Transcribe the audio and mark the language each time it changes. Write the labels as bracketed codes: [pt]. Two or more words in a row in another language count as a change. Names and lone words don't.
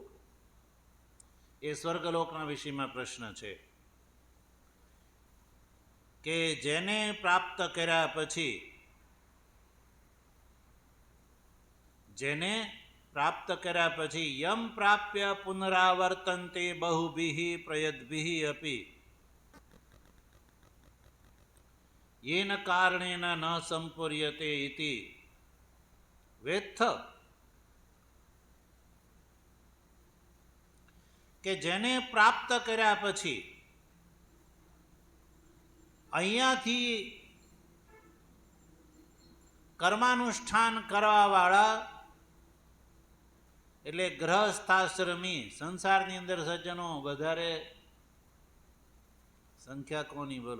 [gu] એ સ્વર્ગલોકના વિષયમાં પ્રશ્ન છે કે જેને પ્રાપ્ત કર્યા પછી, જેને પ્રાપ્ત કર્યા પછી [sa] यम् प्राप्य पुनरावर्तन्ते बहुभिः प्रयद्भिः अपि येन कारणेन न संपूर्यते इति वेत्थ. [gu] કે જેને પ્રાપ્ત કર્યા પછી અહીંયાથી કર્માનુષ્ઠાન કરવાવાળા એટલે ગ્રહસ્થાશ્રમી, સંસારની અંદર સજ્જનો વધારે સંખ્યા કોની બોલો?